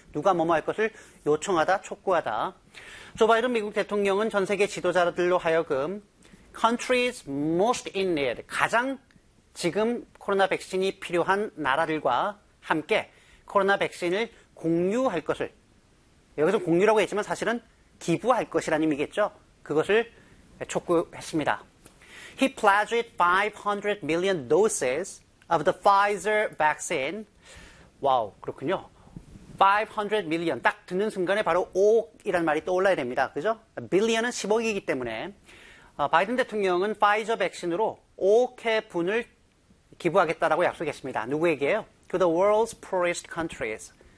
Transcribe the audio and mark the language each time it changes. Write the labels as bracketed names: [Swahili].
[Korean] 누가 뭐뭐 할 것을 요청하다, 촉구하다. 조 바이든 미국 대통령은 전 세계 지도자들로 하여금 [English] countries most in need. [Korean] 가장 지금 코로나 백신이 필요한 나라들과 함께 코로나 백신을 공유할 것을. 여기서 공유라고 했지만 사실은 기부할 것이라는 의미겠죠. 그것을 촉구했습니다. [English] He pledged 500 million doses of the Pfizer vaccine. [Korean] 와우, 그렇군요. [English] 500 million. [Korean] 딱 듣는 순간에 바로 5억이란 말이 떠올라야 됩니다. 그죠? billion은 10억이기 때문에 바이든 대통령은 파이저 백신으로 5억 회분을 기부하겠다라고 약속했습니다. 누구에게요? [English] To the world's poorest countries.